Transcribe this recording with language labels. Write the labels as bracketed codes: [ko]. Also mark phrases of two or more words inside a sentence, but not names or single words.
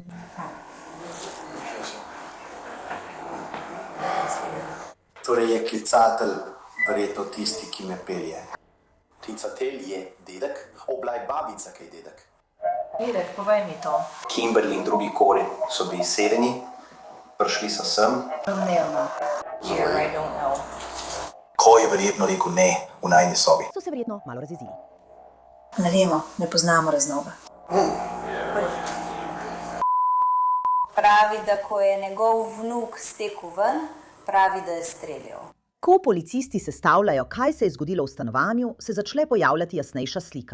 [sl] Torej je klicatelj verjetno tisti, ki me pelje. Klicatelj je dedek, oblaj babica, kaj je dedek. Dedek, povej mi to. Kimberly in drugi Corey so bili izseljeni, prišli so sem. Domnevno. [en] I don't know. [sl] Ko je verjetno rekel ne v najni sobi. So se verjetno malo razjezili. Ne vemo, ne poznamo razloga. Pravi, da ko je njegov vnuk stekel ven, pravi, da je streljal. Ko policisti sestavljajo, kaj se je zgodilo v stanovanju, se začne pojavljati jasnejša slika.